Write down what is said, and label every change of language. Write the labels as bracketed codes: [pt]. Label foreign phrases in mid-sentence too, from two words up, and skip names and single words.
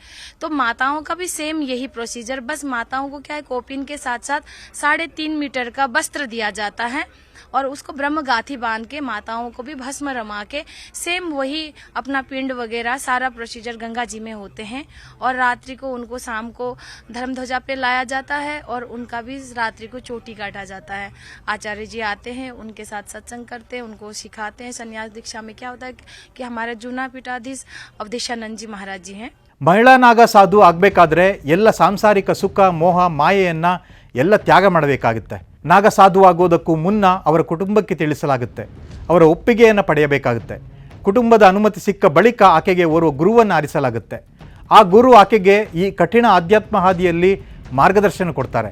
[hi] तो माताओं का भी सेम यही प्रोसीजर, बस माताओं को क्या है, कोपिन के साथ साथ 3.5 मीटर का वस्त्र दिया जाता है और उसको ब्रह्म गाथी बांध के माताओं को भी भस्म रमा के सेम वही अपना पिंड वगैरह सारा प्रोसीजर गंगा जी में होते हैं। और रात्रि को उनको शाम को धर्म ध्वजा पे लाया जाता है और उनका भी रात्रि को चोटी काटा जाता है। आचार्य जी आते हैं, उनके साथ सत्संग करते हैं, उनको सिखाते हैं। संन्यास दीक्षा में क्या होता है कि हमारे जूना पीठाधीश अवधेशानंद जी महाराज जी हैं। [kn] ಮಹಿಳಾ ನಾಗಸಾಧು ಆಗಬೇಕಾದ್ರೆ ಎಲ್ಲ ಸಾಂಸಾರಿಕ ಸುಖ ಮೋಹ ಮಾಯೆಯನ್ನು ಎಲ್ಲ ತ್ಯಾಗ ಮಾಡಬೇಕಾಗುತ್ತೆ. ನಾಗಸಾಧು ಆಗೋದಕ್ಕೂ ಮುನ್ನ ಅವರ ಕುಟುಂಬಕ್ಕೆ ತಿಳಿಸಲಾಗುತ್ತೆ, ಅವರ ಒಪ್ಪಿಗೆಯನ್ನು ಪಡೆಯಬೇಕಾಗುತ್ತೆ. ಕುಟುಂಬದ ಅನುಮತಿ ಸಿಕ್ಕ ಬಳಿಕ ಆಕೆಗೆ ಓರ್ವ ಗುರುವನ್ನು ಆರಿಸಲಾಗುತ್ತೆ. ಆ ಗುರು ಆಕೆಗೆ ಈ ಕಠಿಣ ಆಧ್ಯಾತ್ಮ ಹಾದಿಯಲ್ಲಿ ಮಾರ್ಗದರ್ಶನ ಕೊಡ್ತಾರೆ.